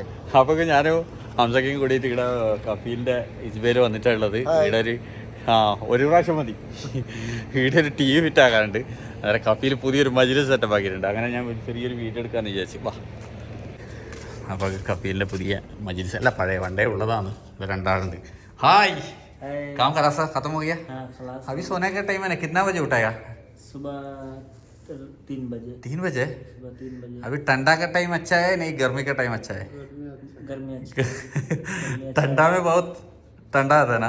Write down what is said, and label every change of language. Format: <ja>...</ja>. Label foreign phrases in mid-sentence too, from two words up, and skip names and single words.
<ml>അപ്പൊ ഞാനും ഹംസക്കയും കൂടിയിട്ട് ഇവിടെ കഫീലിന്റെ ഇജ്ബേല് വന്നിട്ടുള്ളത്. ഇവിടെ ഒരു പ്രാവശ്യം മതി. ഇവിടെ ഒരു TV ഫിറ്റ് ആക്കാനുണ്ട്. അന്നേരം കഫീൽ പുതിയൊരു മജ്‌ലിസ് സെറ്റപ്പ് ആക്കിയിട്ടുണ്ട്. അങ്ങനെ ഞാൻ ചെറിയൊരു വീഡിയോ എടുക്കാന്ന് വിചാരിച്ചു. വാ അപ്പോൾ കഫീലിന്റെ പുതിയ മജ്‌ലിസ് അല്ല, പഴയ വണ്ടേ ഉള്ളതാണ്. ഇവർ രണ്ടാളുണ്ട്.</ml> <hi>हाय काम करा सा खत्म हो गया? हाँ, खलास। अभी सोने का टाइम है ना, कितना बजे उठाया? सुबह 3 बजे। 3 बजे? सुबह 3 बजे। अभी ठंडा का टाइम अच्छा है नहीं गर्मी का टाइम अच्छा है? गर्मी अच्छा ठंडा में बहुत ठंडा आता है ना?</hi>